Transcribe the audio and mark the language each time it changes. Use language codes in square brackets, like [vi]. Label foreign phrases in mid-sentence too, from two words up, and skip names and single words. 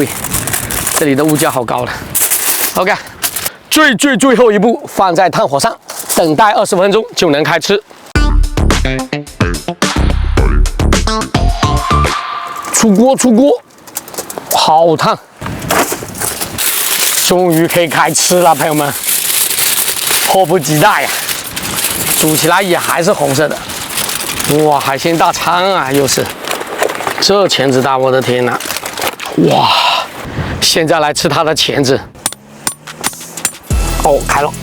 [zh] 這裡的物價好高了。OK， 最後一步放在炭火上，等待20分鐘就能開吃。出鍋，好燙，終於可以開吃了，朋友們，迫不及待呀！煮起來也還是紅色的，哇，海鮮大餐啊，又是這鉗子大，我的天哪，哇！現在來吃它的鉗子。哦，開了！